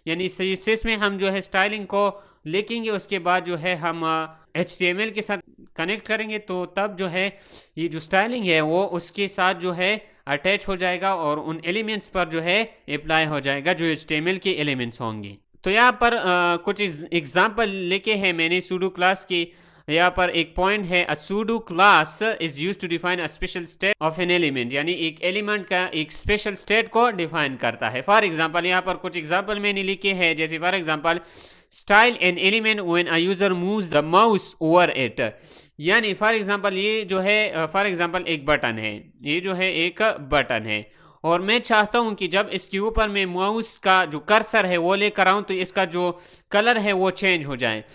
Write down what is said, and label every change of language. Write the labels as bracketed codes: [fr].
[ur] یعنی C S S میں ہم جو ہے اسٹائلنگ کو لکھیں گے، اس کے بعد جو ہے ہم HTML کے ساتھ کنیکٹ کریں گے تو تب جو ہے یہ جو اسٹائلنگ ہے وہ اس کے ساتھ جو ہے اٹیچ ہو جائے گا اور ان ایلیمنٹس پر جو ہے اپلائی ہو جائے گا جو HTML کے ایلیمنٹس ہوں گے. تو یہاں پر کچھ ایگزامپل لکھے ہیں میں نے سوڈو کلاس کی. یہاں پر ایک پوائنٹ ہے، [en] a pseudo class is used to define a special state of an element. [ur] یعنی ایک ایلیمنٹ کا ایک اسپیشل اسٹیٹ کو ڈیفائن کرتا ہے. فار ایگزامپل یہاں پر کچھ ایگزامپل میں نے لکھے ہیں، جیسے for example [en] style an element when a user moves the mouse over it. [ur] یعنی فار ایگزامپل یہ جو ہے فار ایگزامپل ایک بٹن ہے، یہ جو ہے ایک بٹن ہے، اور میں چاہتا ہوں کہ جب اس کے اوپر میں ماؤس کا جو کرسر ہے وہ لے کر آؤں تو اس کا جو کلر ہے وہ چینج ہو جائے.